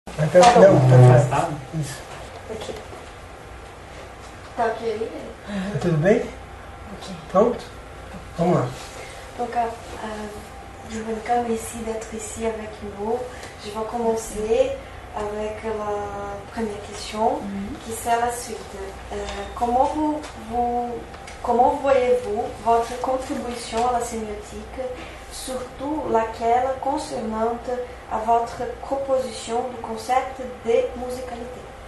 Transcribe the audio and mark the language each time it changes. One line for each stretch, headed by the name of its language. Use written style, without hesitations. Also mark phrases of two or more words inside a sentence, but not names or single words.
Portuguese: Não, tá. Isso. Ok. Tá ok aí? Tudo bem? Ok. Pronto? Vamos lá.
French: Donc, Giovanka, merci d'être ici avec nous. Je vais commencer avec la première question, qui c'est la suite. Comment voyez-vous votre contribution à la sémiotique, surtout laquelle concernante à votre proposition du concept de musicalité?